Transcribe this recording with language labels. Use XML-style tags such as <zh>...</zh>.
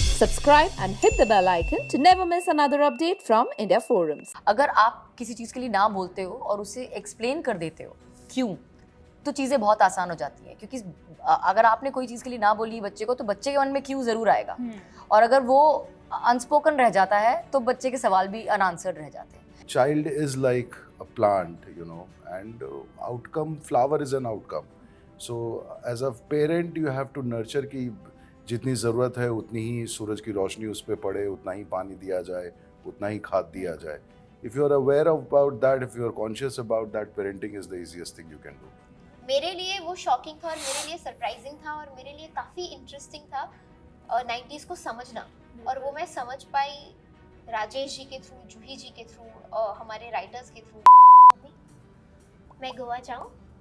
<en>subscribe and hit the bell icon to never miss another update from India Forums.</en> <hi>अगर आप किसी चीज़ के लिए ना बोलते हो और उसे एक्सप्लेन कर देते हो क्यों, तो चीज़ें बहुत आसान हो जाती हैं। क्योंकि अगर आपने कोई चीज़ के लिए ना बोली बच्चे को, तो बच्चे के मन में क्यों ज़रूर आएगा, और अगर वो अनस्पोकन रह जाता है तो बच्चे के सवाल भी अनआंसर्ड रह जाते हैं।</hi> <en>Child is like a plant, you know, and outcome, flower is an outcome. So as a parent you have to nurture</en> <hi>कि जितनी ज़रूरत है उतनी ही सूरज की रोशनी उस पर पड़े, उतना ही पानी दिया जाए, उतना ही खाद दिया जाए.</hi> <en>If you are aware about that, if you are conscious about that, parenting is the easiest thing you can do.</en> <hi>मेरे लिए वो शॉकिंग था और मेरे लिए सरप्राइजिंग था और मेरे लिए काफ़ी इंटरेस्टिंग था 90s को समझना, और वो मैं समझ पाई राजेश जी के थ्रू, जूही जी के थ्रू, हमारे राइटर्स के थ्रू। मैं गोवा जाऊँ?</hi>